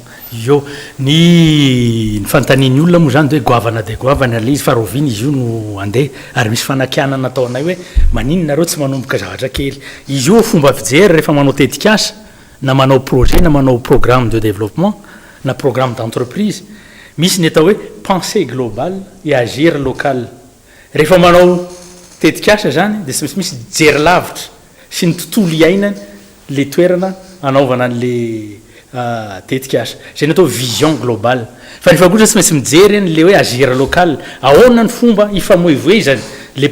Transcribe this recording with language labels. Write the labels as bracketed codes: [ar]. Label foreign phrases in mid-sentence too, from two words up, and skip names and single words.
[mg] io ny fanontaniany olona moa zany de hoe goavana de goavana le izy fa roviny izy io no andeha ary misy fanakianana ataonay hoe maninonareo tsy manomboka zavatra kely izy io fomba fijery rehefa manao tetikasa na manao projet na manao [fr] programme de développement [mg] na [fr] programme d'entreprise [mg] misy ny atao hoe [fr] pensée globale et agir local [mg] rehefa manao tetikasa zany dia tsy misy jery lavitra sy ny tontolo iainany le toerana anaovana an'le tetikasa zay ny atao [fr] vision globale [mg] fa nefa koatra tsy maintsy mijery any le hoe [fr] agir local [mg] ahoana ny fomba ifamoivoezany le